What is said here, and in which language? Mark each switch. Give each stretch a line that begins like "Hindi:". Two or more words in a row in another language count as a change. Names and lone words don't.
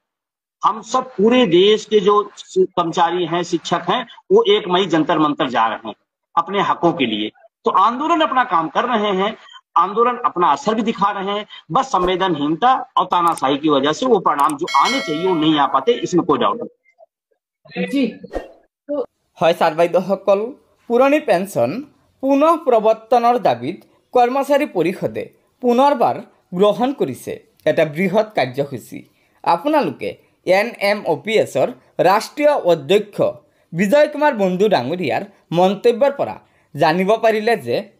Hindi: हम सब पूरे देश के जो कर्मचारी हैं, शिक्षक हैं, वो 1 मई जंतर मंतर जा रहे हैं अपने हकों के लिए। तो आंदोलन अपना काम कर रहे हैं, आंदोलन अपना असर भी दिखा रहे हैं। बस संवेदनहीनता और तानाशाही की वजह से वो परिणाम जो आने चाहिए वो नहीं आ पाते, इसमें कोई डाउट नहीं।
Assamese: जी হয় ছাৰ বাইদেউসকল, পুৰণি পেঞ্চন পুনঃ প্ৰৱৰ্তনৰ দাবীত কৰ্মচাৰী পৰিষদে পুনৰবাৰ গ্ৰহণ কৰিছে এটা বৃহৎ কাৰ্যসূচী। আপোনালোকে NMOPSৰ ৰাষ্ট্ৰীয় অধ্যক্ষ বিজয় কুমাৰ বন্ধু ডাঙৰীয়াৰ মন্তব্যৰ পৰা জানিব পাৰিলে যে